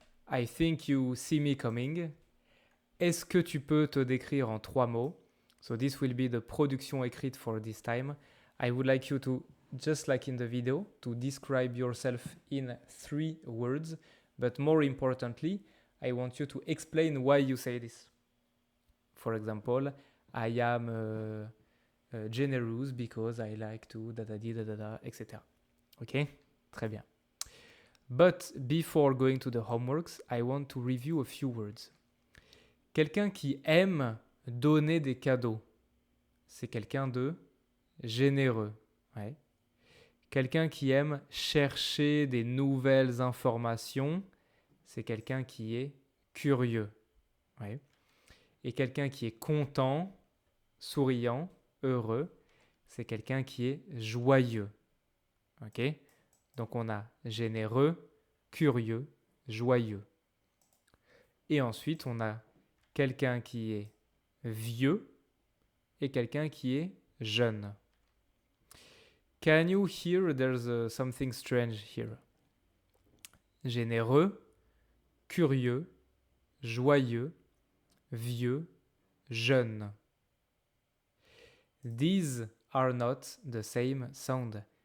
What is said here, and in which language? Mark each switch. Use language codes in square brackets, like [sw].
[en] I think you see me coming. [fr] Est-ce que tu peux te décrire en 3 mots? [en] So this will be the production écrite for this time. I would like you to, just like in the video, to describe yourself in 3 words. But more importantly, I want you to explain why you say this. For example, I am generous because I like to da-da-di-da-da-da, etc. Ok? [fr] Très bien. [en] But before going to the homeworks, I want to review a few words. [fr] Quelqu'un qui aime donner des cadeaux, c'est quelqu'un de généreux. Ouais. Quelqu'un qui aime chercher des nouvelles informations, c'est quelqu'un qui est curieux. Ouais. Et quelqu'un qui est content, souriant, heureux, c'est quelqu'un qui est joyeux. Ok? Donc on a généreux, curieux, joyeux. Et ensuite on a quelqu'un qui est vieux et quelqu'un qui est jeune. [en] Can you hear there's something strange here? Généreux, curieux, joyeux, vieux, jeune. These are not the same sound.